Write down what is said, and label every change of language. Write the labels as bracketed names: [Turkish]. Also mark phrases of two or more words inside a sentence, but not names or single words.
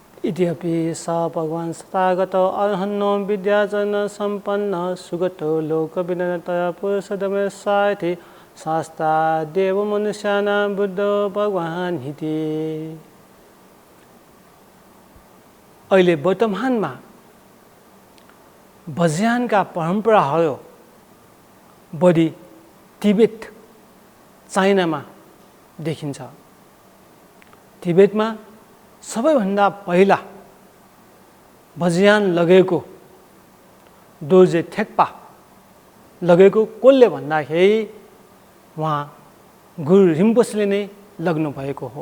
[Sanskrit] इत्यपि स भगवान् तथागत अर्हन्नो विद्याचरण सम्पन्न सुगतो लोकविनयतया पुरुषोत्तमे सायति शास्ता देव मनुष्याणां बुद्धो भगवान् हिते। [Nepali] अहिले वर्तमानमा भजयानका परम्पराहरू बढी तिब्बत चाइनामा देखिन्छ। तिब्बतमा सबैभन्दा पहिला भजयान लगेको दोर्जे थेक्पा लगेको कसले भन्दाखेरि उहाँ गुरु रिम्पोछेले नै लग्नु भएको हो।